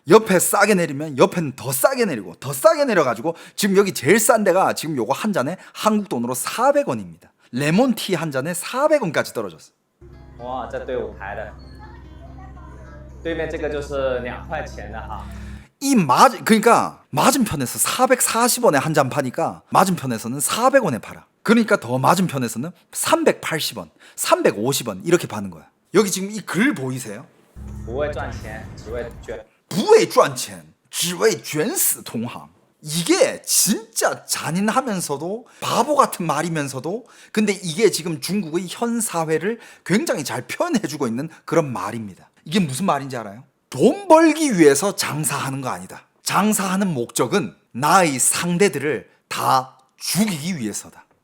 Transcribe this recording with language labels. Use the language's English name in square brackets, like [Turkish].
[Korean] 옆에 싸게 내리면 옆에는 더 싸게 내리고 더 싸게 내려가지고 지금 여기 제일 싼 데가 지금 요거 한 잔에 한국 돈으로 400원입니다. 레몬티 한 잔에 400원까지 떨어졌어. [Chinese] 哇，这队伍排的，对面这个就是2块钱的哈。 [Korean] 그러니까 맞은편에서 440원에 한 잔 파니까 맞은편에서는 400원에 팔아. 그러니까 더 맞은편에서는 380원, 350원 이렇게 파는 거야. 여기 지금 이 글 보이세요? [Chinese] 不为赚钱，只为捐。不为赚钱，只为卷死同行. [Korean] 이게 진짜 잔인하면서도 바보 같은 말이면서도 근데 이게 지금 중국의 현 사회를 굉장히 잘 표현해주고 있는 그런 말입니다. 이게 무슨 말인지 알아요? 돈 벌기 위해서 장사하는 거 아니다. 장사하는 목적은 나의 상대들을 다 죽이기 위해서다.